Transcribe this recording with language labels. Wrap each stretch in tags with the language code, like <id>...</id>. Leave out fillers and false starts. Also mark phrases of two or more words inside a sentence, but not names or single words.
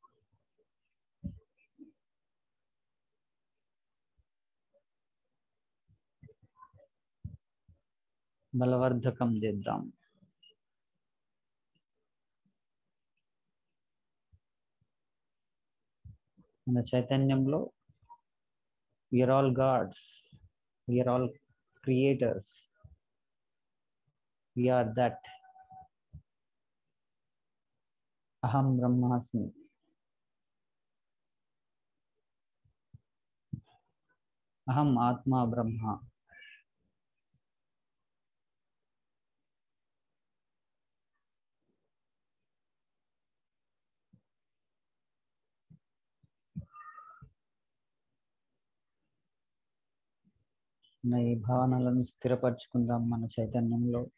<te>బలవర్ధకం చేద్దాం. మన చైతన్యంలో</te> <en>we are all gods, we are all creators, we are that</en> <sa>अहं ब्रह्मास्मि. अहम् आत्मा ब्रह्म.</sa> <te>ఈ భావనలను స్థిరపరచుకుందాం మన చైతన్యంలో.</te>